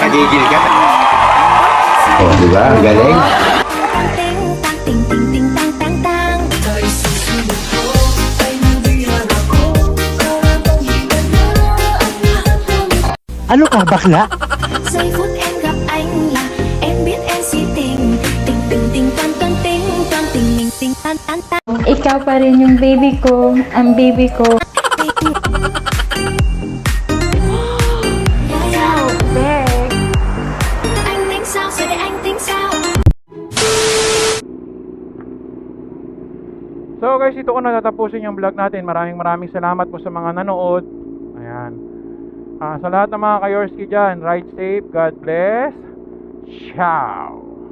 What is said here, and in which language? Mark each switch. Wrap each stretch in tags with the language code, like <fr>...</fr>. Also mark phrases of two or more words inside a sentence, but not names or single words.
<tl>tumigil ka. Oh, di ba? Galing. Ting ting ting tang tang tang. Sa isusunod ko ay nandiyan ako para bang himala ang lahat ng Ano ka, bakla?</tl> <vi>giây phút em gặp anh là em biết em si tình tình tình tình tan tan tình tan tình mình tình tan tan tan.</vi> <tl>Ikaw pa rin yung baby ko, ang baby ko.</tl> <vi>Anh tính sao rồi để anh tính sao.</vi> <en>So guys,</en> <tl>ito ko na tatapusin yung vlog natin. Maraming salamat po sa mga nanood. Ayan. Sa lahat ng mga ka-Yorski dyan,</tl> <en>ride safe, God bless. Ciao!</en>